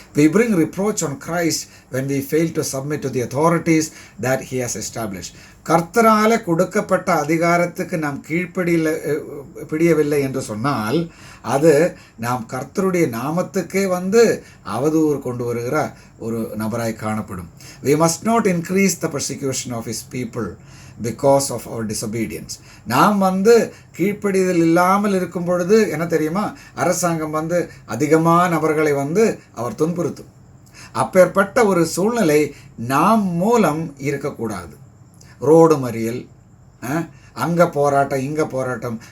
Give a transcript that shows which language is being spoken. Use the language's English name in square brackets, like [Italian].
[English] We bring reproach on Christ when we fail to submit to the authorities that he has established. [Tamil] கர்த்தரால கொடுக்கப்பட்ட அதிகாரத்துக்கு நாம் கீழ்ப்படியவில்லை என்று சொன்னால் அது நாம் கர்த்தருடைய நாமத்துக்கே அவதூறு கொண்டு வருகிற ஒரு நபராய் காணப்படும். [English] We must not increase the persecution of his people because of our disobedience. [Tamil] நாம் கீழ்ப்படிதல் இல்லாமல் இருக்கும் பொழுது என்ன தெரியுமா? அரசாங்கம் அதிகமான நபர்களை அவர் துன்புறுத்தும். அப்பேற்பட்ட ஒரு சூழ்நிலை நாம் மூலம் இருக்கக்கூடாது. ரோடு மறியல், அங்கே போராட்டம், இங்கே போராட்டம்.